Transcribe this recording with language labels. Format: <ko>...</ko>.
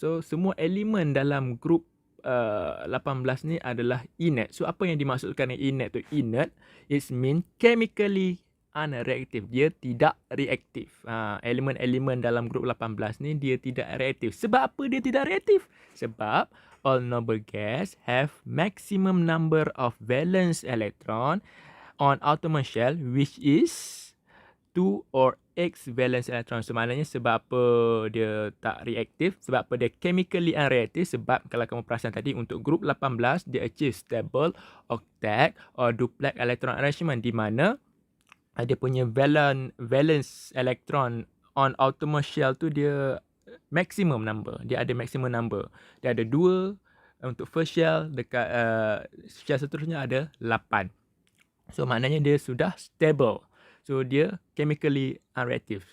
<ms>So semua elemen dalam group 18 ni adalah inert. So apa yang dimaksudkan dengan inert tu?</ms> <en>Inert, it mean chemically unreactive.</en> <ms>Dia tidak reaktif. Elemen-elemen dalam grup 18 ni dia tidak reaktif. Sebab apa dia tidak reaktif?</ms> <en>Sebab all noble gas have maximum number of valence electron on atom shell, which is 2 or X valence electron.</en> <ms>So maknanya sebab apa dia tak reaktif? Sebab apa dia</ms> <en>chemically unreactive?</en> <ms>Sebab kalau kamu perasan tadi, untuk grup 18 dia</ms> <en>achieve stable octet or duplex electron arrangement,</en> <ms>di mana dia punya</ms> <en>valence electron on outermost shell</en> <ms>tu dia maximum number. Dia ada maximum number. Dia ada 2 untuk first shell, dekat shell seterusnya ada 8. So maknanya dia sudah stable. So dia chemically unreactive.</ms>